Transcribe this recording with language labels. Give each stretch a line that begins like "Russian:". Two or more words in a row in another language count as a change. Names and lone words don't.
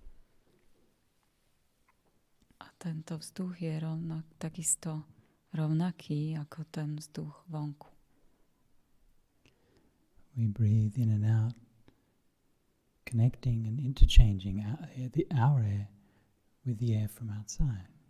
Slovak: A tento vzduch je takisto rovnaký ako ten vzduch vonku.
English: We breathe in and out, connecting and interchanging our air with the air from outside.